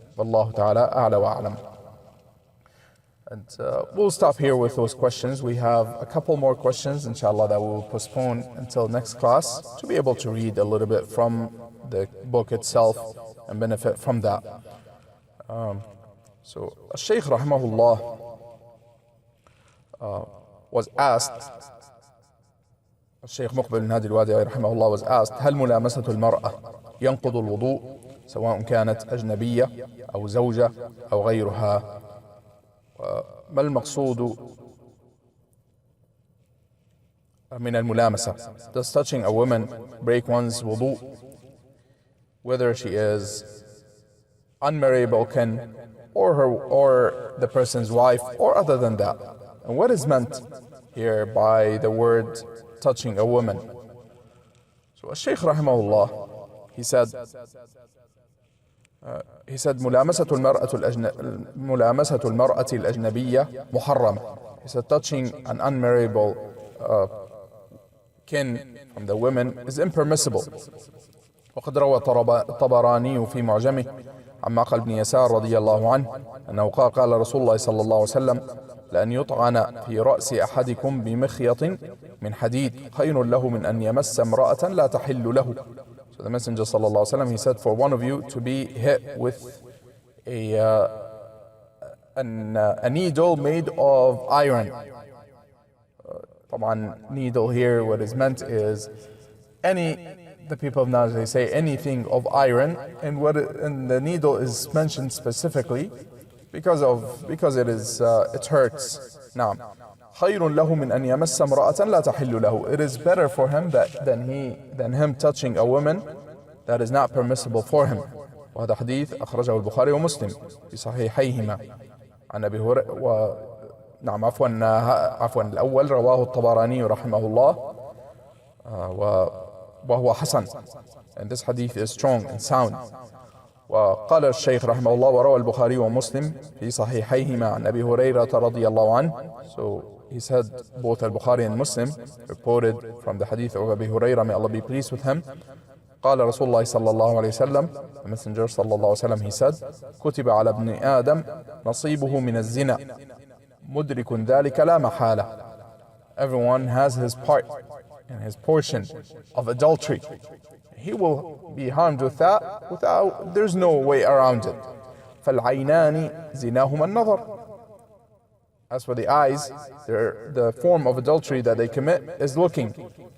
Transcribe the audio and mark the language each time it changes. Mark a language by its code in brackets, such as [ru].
[ar] Wallahu ta'ala a'la wa a'lam. [en] And we'll stop here with those questions. We have a couple more questions, inshallah, that we will postpone until next class to be able to read a little bit from the book itself and benefit from that. So al-Sheikh rahimahullah was asked, [ar] al-Sheikh Muqbil bin Hadi al-Wad'i rahimahullah was asked, هل ملامسة المرأة ينقض الوضوء سواء كانت أجنبية أو زوجة أو غيرها؟ ما المقصود من الملامسة? [en] Does touching a woman break one's wudu, whether she is unmarriageable kin or the person's wife or other than that? And what is meant here by the word touching a woman? So al-Sheikh rahimahullah, he said [ar] ملامسة المرأة الأجنبية محرمة. [en] He said touching an unmarriageable kin from the women is impermissible. [ar] وقد روى الطبراني في معجمه عن معقل بن يسار رضي الله عنه أنه قال رسول الله صلى الله عليه وسلم لأن يطعن في رأس أحدكم بمخيط من حديد خير له من أن يمس امرأة لا تحل له. [en] So the Messenger sallallahu alaihi wasallam, he said, for one of you to be hit with a needle made of iron. Needle here, what is meant is the people of knowledge, they say anything of iron, and the needle is mentioned specifically because it hurts. Now, [ar] خير له من أن يمس امرأة لا تحل له. [en] It is better for him than him touching a woman that is not permissible for him. [ar] وهذا حديث أخرجه البخاري ومسلم في صحيحيهما عن أبي هريرة. نعم عفوا الأول رواه الطبراني رحمه الله وهو حسن. [en] And this hadith is strong and sound. [ar] وقال الشيخ رحمه الله وروى البخاري ومسلم في صحيحيهما عن أبي هريرة رضي الله عنه. [en] So he said both al-Bukhari and Muslim reported from the hadith of Abu Hurairah, may Allah be pleased with him. [ar] قال رسول الله صلى الله عليه وسلم, [en] the Messenger [ar] صلى الله عليه وسلم, [en] he said, [ar] كتب على ابن آدم نصيبه من الزنا مدرك ذلك لا محالة. [en] Everyone has his part and his portion of adultery. He will be harmed with that there's no way around it. [ar] فالعينان زناهما النظر. [en] As for the eyes, the form of adultery that they commit is looking.